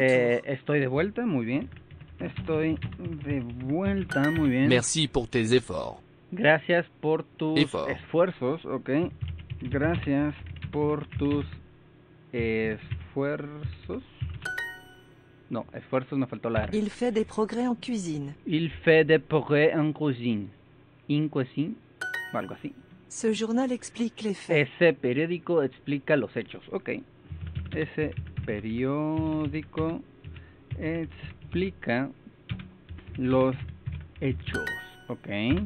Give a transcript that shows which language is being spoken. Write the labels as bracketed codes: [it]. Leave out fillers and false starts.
[es] Estoy de vuelta, muy bien. Estoy de vuelta, muy bien. [fr] Merci pour tes efforts. [es] Gracias por tus [fr] Effort. [es] esfuerzos, ok. Gracias por tus esfuerzos. No, esfuerzos me faltó la R. [fr] Il fait des progrès en cuisine. Il fait des progrès en cuisine. [es] In cuisine, o algo así. [fr] Ce journal explique les faits. [es] Ese periódico explica los hechos, ok. Ese periódico explica los hechos, ok.